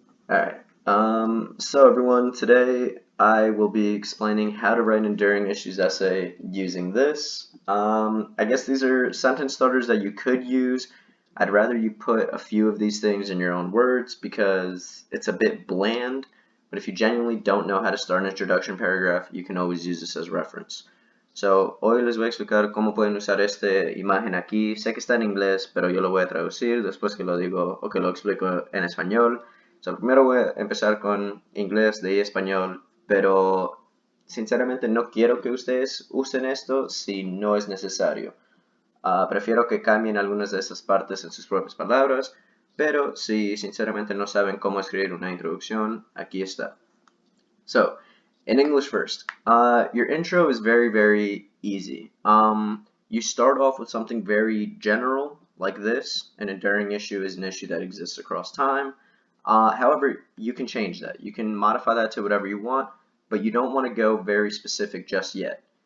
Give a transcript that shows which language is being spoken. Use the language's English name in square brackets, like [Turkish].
[English] Alright, so everyone, today I will be explaining how to write an enduring issues essay using this. I guess these are sentence starters that you could use. I'd rather you put a few of these things in your own words because it's a bit bland, but if you genuinely don't know how to start an introduction paragraph, you can always use this as reference. [Spanish] So, hoy les voy a explicar cómo pueden usar esta imagen aquí. Sé que está en inglés, pero yo lo voy a traducir después que lo digo o que lo explico en español. So, primero voy a empezar con inglés, de ahí español, pero sinceramente no quiero que ustedes usen esto si no es necesario. Prefiero que cambien algunas de esas partes en sus propias palabras, pero si sinceramente no saben cómo escribir una introducción, aquí está. [English] So, in English first, your intro is very easy. You start off with something very general, like this. An enduring issue is an issue that exists across time. However, you can change that. You can modify that to whatever you want, but you don't want to go very specific just yet.